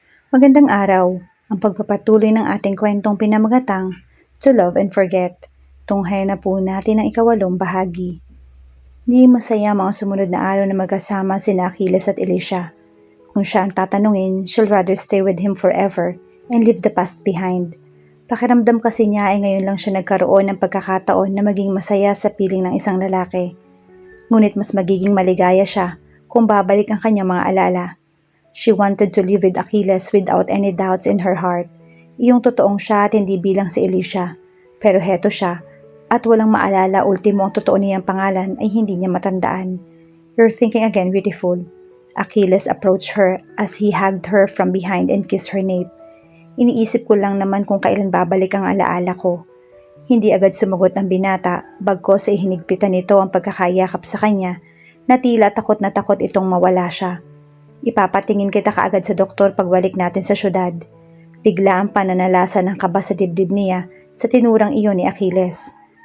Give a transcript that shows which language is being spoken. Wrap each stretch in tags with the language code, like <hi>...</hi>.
<tl>Magandang araw, ang pagpapatuloy ng ating kwentong pinamagatang To Love and Forget. Tunghayan na po natin ang ikawalong bahagi. Di masaya mga sumunod na araw na magkasama sina Achilles at Elisha. Kung siya ang tatanungin,</tl> <en>she'll rather stay with him forever and leave the past behind.</en> <tl>Pakiramdam kasi niya ay ngayon lang siya nagkaroon ng pagkakataon na maging masaya sa piling ng isang lalaki. Ngunit mas magiging maligaya siya kung babalik ang kanyang mga alala.</tl> <en>She wanted to live with Achilles without any doubts in her heart.</en> <tl>Iyong totoong siya at hindi bilang si Elisha. Pero heto siya, at walang maalala ultimo ang totoo niyang pangalan ay hindi niya matandaan.</tl> <en>You're thinking again, beautiful. Achilles approached her as he hugged her from behind and kissed her nape.</en> <tl>Iniisip ko lang naman kung kailan babalik ang alaala ko. Hindi agad sumagot ang binata, bagkos ay hinigpitan nito ang pagkakayakap sa kanya, na tila takot na takot itong mawala siya. Ipapatingin kita kaagad sa doktor pagbalik natin sa syudad. Bigla ang pananalasa ng kaba sa dibdib niya sa tinurang iyon ni Achilles.</tl>